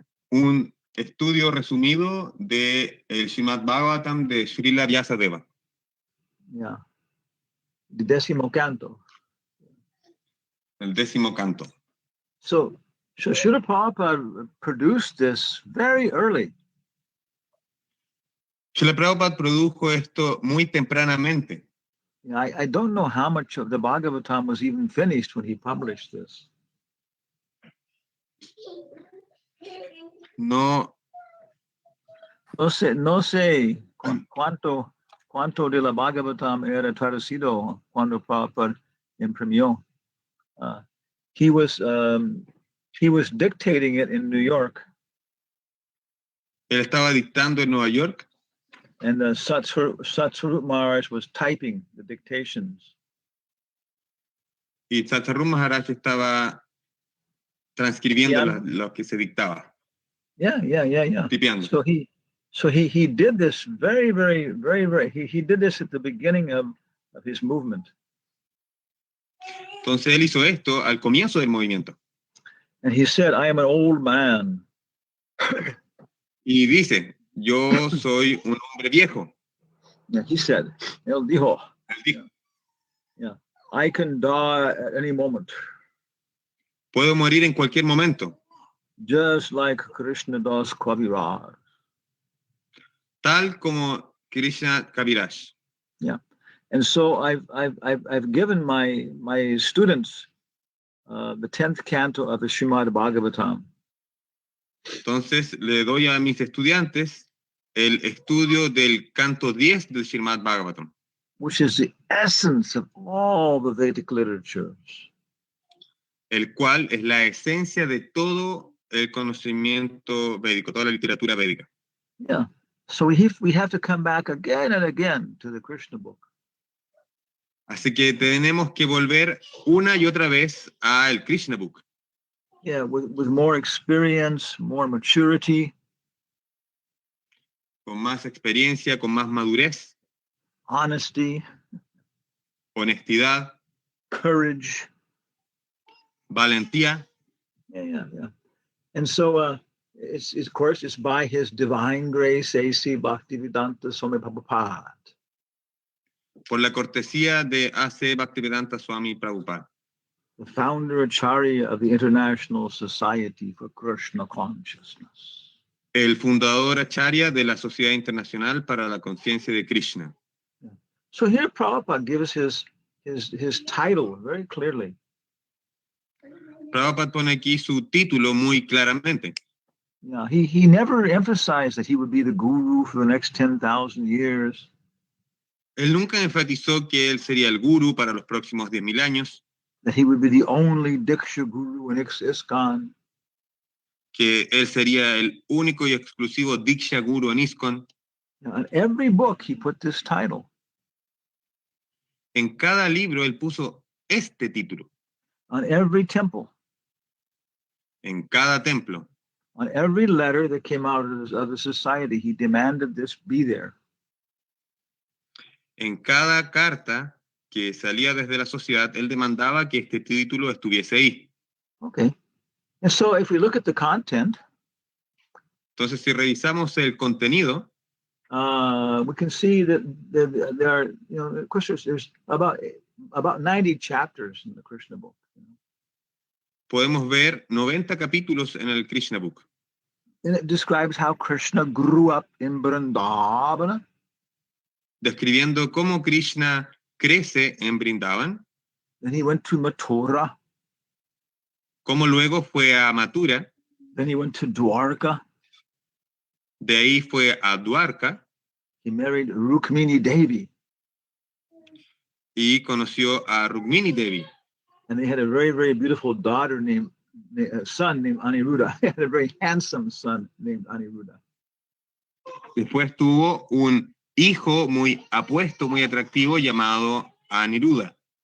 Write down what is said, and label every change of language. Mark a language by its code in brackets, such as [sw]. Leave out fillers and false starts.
[es] Un estudio resumido de el Srimad Bhagavatam de Srila Vyasadeva. [en] Yeah. The 10th canto. [es] El 10º canto. So, [en] So Srila Prabhupada produced this very early. [es] Srila Prabhupada produjo esto muy tempranamente. [en] I don't know how much of the Bhagavatam was even finished when he published this. [es] No, No sé cuánto de la Bhagavatam era traducido cuando Prabhupada imprimió. [en] He was dictating it in New York, [es] él estaba dictando en Nueva York [en] and Satsvarup Maharaj was typing the dictations. [es] y Satsarum Maharaj estaba transcribiendo lo que se dictaba. Yeah. Tipeando. [en] So he did this very. He did this at the beginning of his movement. [es] Entonces él hizo esto al comienzo del movimiento. [en] And he said, I am an old man. [es] Y dice, yo soy un hombre viejo. [en] Yeah, he said, [es] él dijo, Él dijo, [en] yeah, I can die at any moment. [es] puedo morir en cualquier momento. [en] Just like Krishna Das Kaviraj. [es] Tal como Krishna Kaviraj. Yeah. [en] And so I've given my students the 10th canto of the Srimad Bhagavatam. [es] Entonces le doy a mis estudiantes el estudio del canto 10 del Srimad Bhagavatam, [en] which is the essence of all the Vedic literatures. [es] El cual es la esencia de todo el conocimiento védico, toda la literatura védica. Yeah. [en] So we have to come back again and again to the Krishna book. [es] Así que tenemos que volver una y otra vez al Krishna Book. [en] Yeah, with more experience, more maturity. [es] Con más experiencia, con más madurez. [en] Honesty. [es] Honestidad. [en] Courage. [es] Valentía. Yeah. [en] And so it's of course it's by his divine grace, A.C. Bhaktivedanta Swami Prabhupada. [es] Por la cortesía de A.C. Bhaktivedanta Swami Prabhupada. [en] The founder Acharya of the International Society for Krishna Consciousness. [es] El fundador Acharya de la Sociedad Internacional para la Conciencia de Krishna. Yeah. [en] So here Prabhupada gives his title very clearly. [es] Prabhupada pone aquí su título muy claramente. [en] Yeah, he never emphasized that he would be the guru for the next 10,000 years. [es] Él nunca enfatizó que él sería el guru para los próximos 10,000 años. [en] That he would be the only Diksha guru in ISKCON. [es] Que él sería el único y exclusivo Diksha guru en ISKCON. [en] In every book he put this title. [es] En cada libro él puso este título. [en] On every temple. [es] En cada templo. [en] On every letter that came out of the society, he demanded this be there. [es] En cada carta que salía desde la sociedad, él demandaba que este título estuviese ahí. [en] Okay. And so if we look at the content, [es] entonces si revisamos el contenido, [en] we can see that there are, of course, there's about 90 chapters in the Krishna book. [es] Podemos ver 90 capítulos en el Krishna Book. [en] And it describes how Krishna grew up in Vrindavana. [es] Describiendo cómo Krishna crece en Vrindavan. [en] Then he went to Mathura. [es] Cómo luego fue a Mathura. [en] Then he went to Dwarka. [es] De ahí fue a Dwarka. [en] He married Rukmini Devi. [es] Y conoció a Rukmini Devi. [en] And they had a very, very beautiful daughter son named Aniruddha. They had a very handsome son named Aniruddha. [es] Después tuvo un hijo muy apuesto, muy atractivo, llamado Aniruddha.